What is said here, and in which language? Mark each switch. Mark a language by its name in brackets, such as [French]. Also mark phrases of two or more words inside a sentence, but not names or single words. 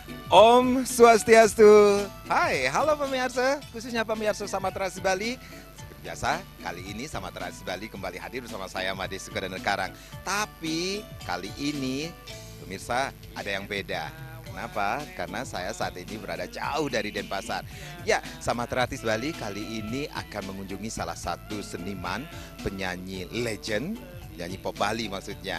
[Balinese] Om Swastiastu. [Indonesian] Hai, halo pemirsa, khususnya pemirsa Samaterasi Bali. Seperti biasa, kali ini Samaterasi Bali kembali hadir bersama saya Made Sukadana Karang. Tapi kali ini pemirsa ada yang beda. Kenapa? Karena saya saat ini berada jauh dari Denpasar. Ya, Samaterasi Bali kali ini akan mengunjungi salah satu seniman, penyanyi legend, penyanyi pop Bali maksudnya.